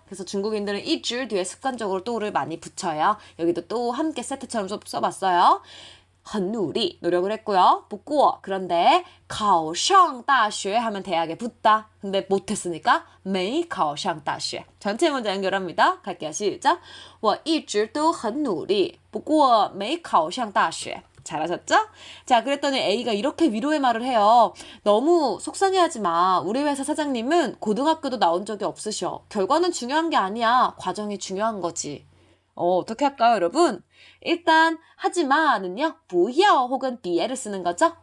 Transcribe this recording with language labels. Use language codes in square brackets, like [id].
[ko] 그래서 중국인들은 一直 뒤에 습관적으로 또를 많이 붙여요. 여기도 또 함께 세트처럼 좀 써봤어요. [zh] 很努力 [ko] 노력을 했고요. [zh] 不过 [ko] 可런데 [zh] 考上大学 [ko] 하면 대학에 붙다. 근데 못했으니까 [zh] 没考上大学 [ko] 전체 문장 연결합니다. 갈게요. 시작. [zh] 我一直都很努力不过没考上大学 [ko] 잘하셨죠? 자, 그랬더니 A가 이렇게 위로의 말을 해요. 너무 속상해하지 마. 우리 회사 사장님은 고등학교도 나온 적이 없으셔. 결과는 중요한 게 아니야. 과정이 중요한 거지. 어떻게 할까요, 여러분? 일단 하지마는요. 不要 혹은 别를 쓰는 거죠.